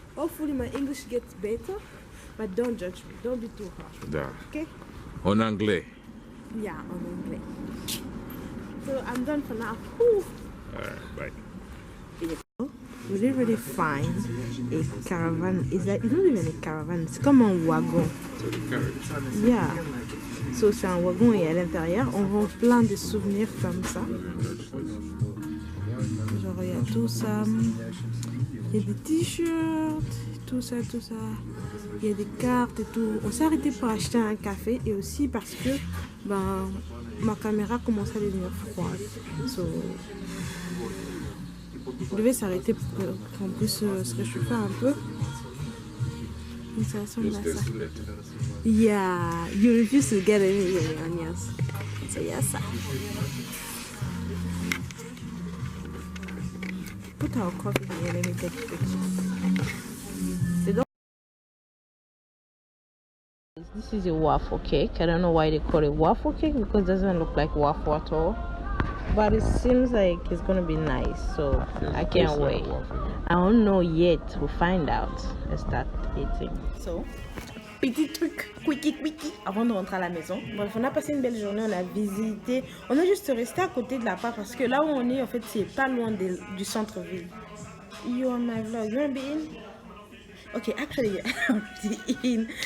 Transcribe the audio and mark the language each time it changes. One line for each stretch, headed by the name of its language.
English: Hopefully my English gets better, but don't judge me. Don't be too harsh. yeah. Okay?
French: En anglais.
English: Yeah, on English. So I'm done for now. Whew. Alright, bye. We didn't really find a caravan. It's not even a caravan.
French: C'est comme un wagon.
English: Yeah.
French: So c'est un wagon et à l'intérieur, on vend plein de souvenirs comme ça. Genre il y a tout ça. Il y a des t-shirts, tout ça. Il y a des cartes et tout. On s'est arrêté pour acheter un café et aussi parce que ma caméra commençait à devenir froide. So, je devais s'arrêter pour qu'on puisse se réchauffer un peu. Donc ça ressemble à ça.
English: Yeah, you refuse to get any onions. So yes. Put our coffee here, let me take pictures. This is a waffle cake. I don't know why they call it waffle cake because it doesn't look like waffle at all. But it seems like it's gonna be nice, so I can't wait. I don't know yet. We'll find out. Let's start eating.
French: So, petit truc, quickie, avant de rentrer à la maison. Bref, on a passé une belle journée, on a visité. On a juste resté à côté de la part parce que là où on est, en fait, c'est pas loin du centre-ville.
English: You on my vlog, you wanna be in? Okay, actually, I'm in.